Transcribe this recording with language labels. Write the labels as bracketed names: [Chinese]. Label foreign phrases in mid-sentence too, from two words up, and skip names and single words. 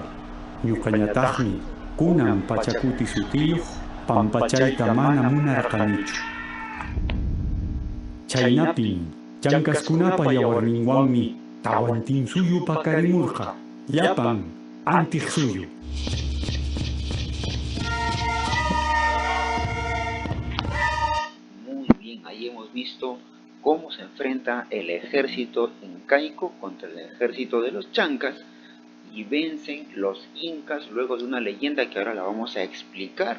[Quechua] Ñuqañataqmi kunan pachakuti sutiyuq pampachayta mana munarqanichu. Chaynapin chankaskunapa yawarninwanmi Tahuantinsuyu pakarimurqa llapan antiq suyu. [Spanish] Muy bien, ahí hemos visto cómo se enfrenta el ejército incaico contra el ejército de los chancas y vencen los incas luego de una leyenda que ahora la vamos a explicar.